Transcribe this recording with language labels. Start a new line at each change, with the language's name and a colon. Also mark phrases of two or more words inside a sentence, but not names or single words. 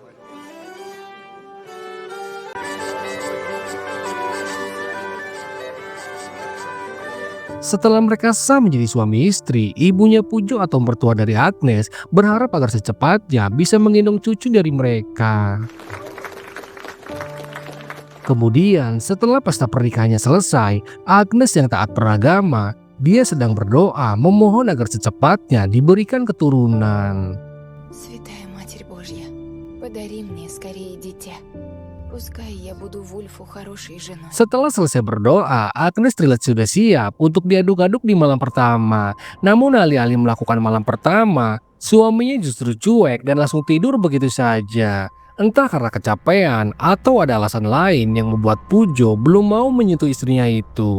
Indonesian: Setelah mereka sah menjadi suami istri, ibunya Pujo atau mertua dari Agnes berharap agar secepatnya bisa menggendong cucu dari mereka. Kemudian setelah pesta pernikahannya selesai, Agnes yang taat beragama, dia sedang berdoa memohon agar secepatnya diberikan keturunan.
Russian: Святая Матерь Божья, подари мне скорее дитя. Пускай я буду Вульфу хорошей женой.
Indonesian: Setelah selesai berdoa, Agnes terlihat sudah siap untuk diaduk-aduk di malam pertama. Namun alih-alih melakukan malam pertama, suaminya justru cuek dan langsung tidur begitu saja. Entah karena kecapean atau ada alasan lain yang membuat Pujo belum mau menyentuh istrinya itu.